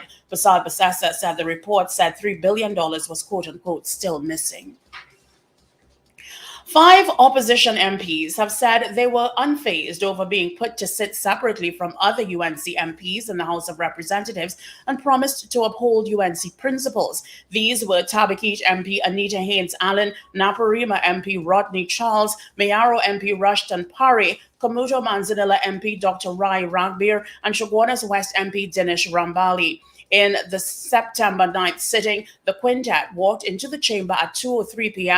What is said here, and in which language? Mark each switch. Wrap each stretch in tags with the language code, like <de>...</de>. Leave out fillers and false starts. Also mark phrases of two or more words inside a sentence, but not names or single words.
<en>Prasad-Basasa said the report said $3 billion was quote-unquote still missing. 5 opposition MPs have said they were unfazed over being put to sit separately from other UNC MPs in the House of Representatives and promised to uphold UNC principles. These were Tabakit MP Anita Haynes-Allen, Naparima MP Rodney Charles, Mayaro MP Rushton Parry, Kamuto Manzanilla MP Dr. Rai Ragbir, and Chaguanas West MP Dinesh Rambali. In the September 9th sitting, the quintet walked into the chamber at 2:03 p.m.</en>